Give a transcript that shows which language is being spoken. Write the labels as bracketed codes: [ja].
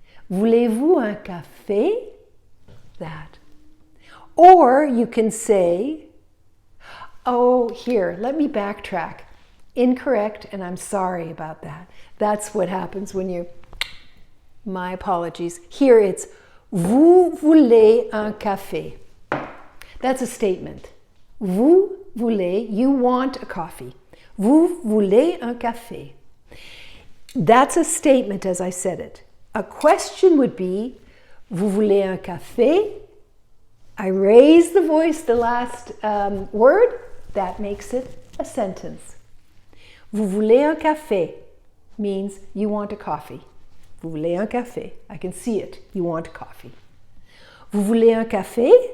[fr] Voulez-vous un café? That. [en] Or you can say, oh, here, let me backtrack. Incorrect, and I'm sorry about that. That's what happens when you, my apologies. Here it's, [fr] vous voulez un café. [en] That's a statement. [fr] Vous voulez, [en] you want a coffee. [fr] Vous voulez un café. [en] That's a statement as I said it. A question would be, [fr] vous voulez un café? [en] I raise the voice, the last word, that makes it a sentence. [fr] Vous voulez un café [en] means you want a coffee. [fr] Vous voulez un café. [en] I can see it. You want coffee. [fr] Vous voulez un café?